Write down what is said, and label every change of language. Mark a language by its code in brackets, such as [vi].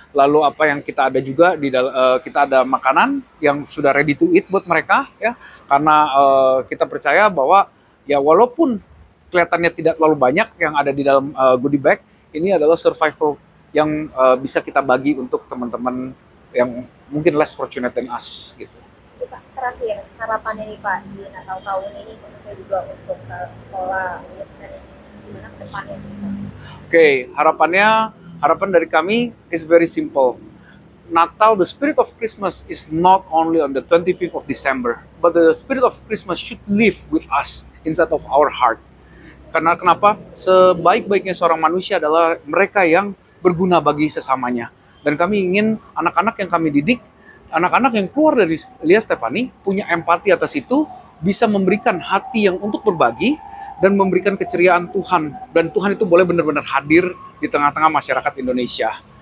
[id] Lalu apa yang kita ada juga kita ada makanan yang sudah [en] ready to eat [id] buat mereka ya, karena kita percaya bahwa ya walaupun kelihatannya tidak terlalu banyak yang ada di dalam goodie bag, ini adalah survival yang bisa kita bagi untuk teman-teman yang mungkin [en] less fortunate than us [id] gitu. Pak, terakhir harapannya nih Pak di Natal tahun ini khususnya juga untuk sekolah gimana ke depannya gitu. Oke, harapan dari kami [en] is very simple. [id] Natal, [en] the spirit of Christmas is not only on the 25th of December, but the spirit of Christmas should live with us inside of our heart. [id] Karena kenapa? Sebaik-baiknya seorang manusia adalah mereka yang berguna bagi sesamanya. Dan kami ingin anak-anak yang kami didik, anak-anak yang keluar dari Lia Stefani punya empati atas itu, bisa memberikan hati yang untuk berbagi dan memberikan keceriaan Tuhan, dan Tuhan itu boleh benar-benar hadir di tengah-tengah masyarakat Indonesia.